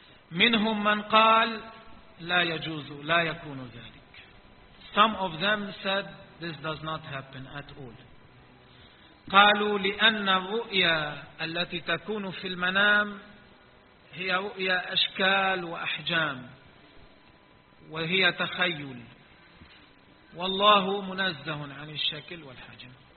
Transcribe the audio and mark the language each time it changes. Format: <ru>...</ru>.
<ar>منهم من قال لا يجوز لا يكون ذلك.</ar> <en>Some of them said this does not happen at all.</en> <ar>قالوا لأن الرؤيا التي تكون في المنام هي رؤيا أشكال وأحجام وهي تخيل والله منزه عن الشكل والحجم.</ar>